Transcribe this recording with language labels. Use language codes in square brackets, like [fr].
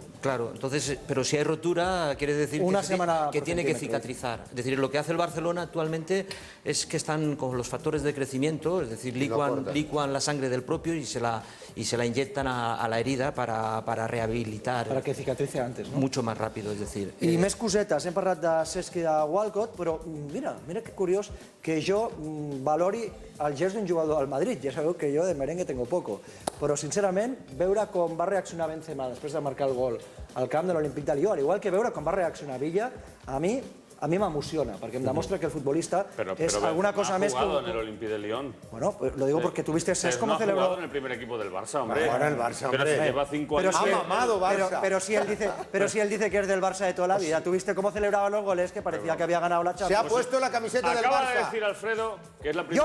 [es] Claro, entonces, pero si hay rotura, quiere decir que tiene que cicatrizar. Es decir, lo que hace el Barcelona actualmente es que están con los factores de crecimiento, es decir, licuan la sangre del propio y se la inyectan a la herida para rehabilitar. Para que cicatrice antes, no? Mucho más rápido, es decir. [ca] I més cosetes, hem parlat de Cesc i de Walcott, però mira que curiós que jo valori el gest d'un jugador del Madrid. Ja sabeu que jo [es] de merengue tengo poco. [ca] Però, sincerament, veure com va reaccionar Benzema després de marcar el gol al camp de l'Olímpic de Lió, al igual que veure com va reaccionar Villa, a mi m'emociona, perquè em demostra que el futbolista es alguna cosa més que... [es] Ha jugado en el Olympique de Lyon. Bueno, lo digo porque tuviste Cesc como celebró... No ha jugado en el primer equipo del Barça, hombre. Ahora el Barça, hombre. Pero si lleva 5 años... Ha mamado Barça. Pero si él dice que es del Barça de toda la vida. Tuviste cómo celebraba los goles, que parecía que había ganado la Champions. Se ha puesto la camiseta del Barça. Acaba de decir Alfredo que es la primera